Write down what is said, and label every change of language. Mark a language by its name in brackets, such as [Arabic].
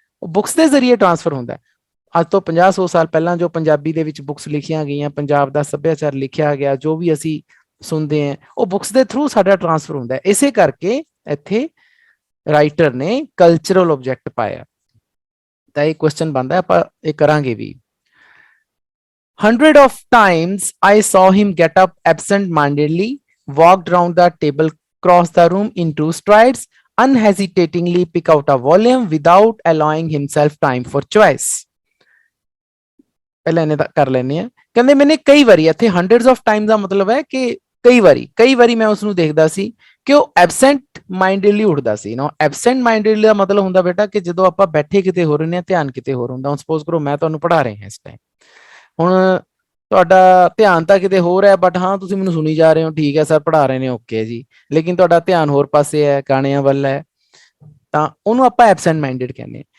[Punjabi] ਉਹ ਬੁੱਕਸ ਦੇ ਜ਼ਰੀਏ ਟ੍ਰਾਂਸਫਰ ਹੁੰਦਾ ਹੈ। ਅੱਜ ਤੋਂ 50-100 ਸਾਲ ਪਹਿਲਾਂ ਜੋ ਪੰਜਾਬੀ ਦੇ ਵਿੱਚ ਬੁੱਕਸ ਲਿਖੀਆਂ ਗਈਆਂ, ਪੰਜਾਬ ਦਾ ਸੱਭਿਆਚਾਰ ਲਿਖਿਆ ਗਿਆ, ਜੋ ਵੀ ਅਸੀਂ ਸੁਣਦੇ ਹਾਂ, ਉਹ ਬੁੱਕਸ ਦੇ ਥਰੂ ਸਾਡਾ ਟ੍ਰਾਂਸਫਰ ਹੁੰਦਾ ਹੈ। ਇਸੇ ਕਰਕੇ ਇੱਥੇ ਰਾਈਟਰ ਨੇ ਕਲਚਰਲ ਆਬਜੈਕਟ ਪਾਇਆ। ਤਾਂ ਇਹ ਕੁਐਸਚਨ ਬਣਦਾ, ਆਪਾਂ ਇਹ ਕਰਾਂਗੇ ਵੀ। [English] 100 of times I saw him get up absent-mindedly, walked round the table, cross the room in 2 strides, unhesitatingly pick out a volume without allowing himself time for choice। [Punjabi] ਪਹਿਲਾਂ ਇਹਨੇ ਕਰ ਲੈਣੇ ਆ। ਕਹਿੰਦੇ ਮੈਨੇ ਕਈ ਵਾਰੀ, ਇੱਥੇ [English] hundreds of time [Punjabi] ਦਾ ਮਤਲਬ ਹੈ ਕਿ ਕਈ ਵਾਰੀ ਮੈਂ ਉਸਨੂੰ ਦੇਖਦਾ ਸੀ ਕਿ ਉਹ ਐਬਸੈਂਟ ਮਾਈਂਡਡਲੀ ਉੱਠਦਾ ਸੀ ਨਾ। ਐਬਸੈਂਟ ਮਾਈਂਡਡਲੀ ਦਾ ਮਤਲਬ ਹੁੰਦਾ ਬੇਟਾ ਕਿ ਜਦੋਂ ਆਪਾਂ ਬੈਠੇ ਕਿਤੇ ਹੋ ਰਹੇ ਨੇ, ਧਿਆਨ ਕਿਤੇ ਹੋਰ ਹੁੰਦਾ। ਹੁਣ ਸਪੋਜ਼ ਕਰੋ ਮੈਂ ਤੁਹਾਨੂੰ ਪੜ੍ਹਾ ਰਿਹਾ ਇਸ ਟਾਈਮ, ਹੁਣ ਤੁਹਾਡਾ ਧਿਆਨ ਤਾਂ ਕਿਤੇ ਹੋਰ ਹੈ, ਬਟ ਹਾਂ ਤੁਸੀਂ ਮੈਨੂੰ ਸੁਣੀ ਜਾ ਰਹੇ ਹੋ, ਠੀਕ ਹੈ ਸਰ ਪੜ੍ਹਾ ਰਹੇ ਨੇ, ਓਕੇ ਜੀ, ਲੇਕਿਨ ਤੁਹਾਡਾ ਧਿਆਨ ਹੋਰ ਪਾਸੇ ਹੈ, ਗਾਣਿਆਂ ਵੱਲ ਹੈ, ਤਾਂ ਉਹਨੂੰ ਆਪਾਂ ਐਬਸੈਂਟ ਮਾਈਂਡਡ ਕਹਿੰਦੇ ਹਾਂ।